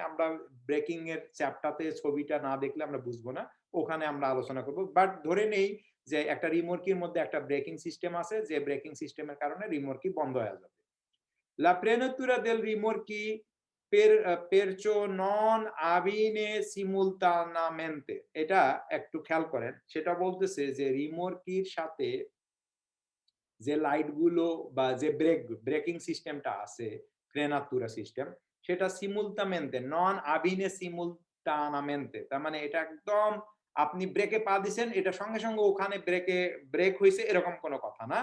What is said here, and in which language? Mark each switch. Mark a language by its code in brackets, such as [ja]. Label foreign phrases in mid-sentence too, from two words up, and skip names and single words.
[bn] আমরা ব্রেকিং এর চ্যাপ্টারতে ছবিটা না দেখলে আমরা বুঝবো না, ওখানে আমরা আলোচনা করব। বাট ধরে নেই যে একটা রিমোর্কির মধ্যে একটা ব্রেকিং সিস্টেম আছে, যে ব্রেকিং সিস্টেমের কারণে রিমোর্কি বন্ধ হয়ে যাবে। [it] La frenatura del rimorchi perciò non avviene simultaneamente, [bn] এটা একটু খেয়াল করেন, সেটা বলতেছে যে রিমোর্কির সাথে যে লাইট গুলো বা যে ব্রেকিং সিস্টেমটা আছে, ফ্রেনাতুরা সিস্টেম, সেটা [it] simultaneamente non avviene simultaneamente, [bn] তার মানে এটা একদম আপনি ব্রেকে পা দিছেন এটা সঙ্গে সঙ্গে ওখানে ব্রেক হয়েছে এরকম কোনো কথা না।